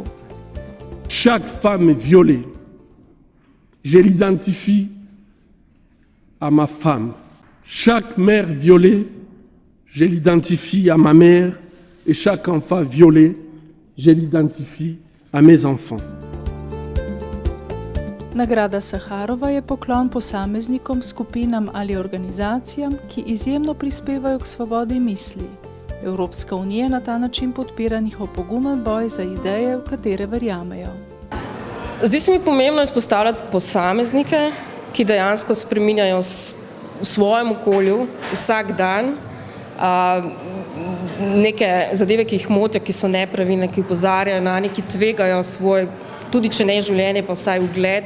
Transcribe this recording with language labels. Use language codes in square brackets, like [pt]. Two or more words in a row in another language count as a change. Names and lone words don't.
[fr] Chaque femme violée, je l'identifie à ma femme. Chaque mère violée, je l'identifie à ma mère. Et chaque enfant violé, je l'identifie à mes enfants. [sl] Nagrada Saharova je poklon posameznikom, skupinam ali organizacijam, ki izjemno prispevajo k svobodi misli. Evropska unija na ta način podpira njihov pogumen boj za ideje, v katere verjamejo. Zdi se mi pomembno izpostavljati posameznike, ki dejansko spreminjajo v svojem okolju vsak dan neke zadeve, ki jih motijo, ki so nepravilne, ki opozarjajo na neki, tvegajo svoj, tudi če ne življenje, pa vsaj ugled.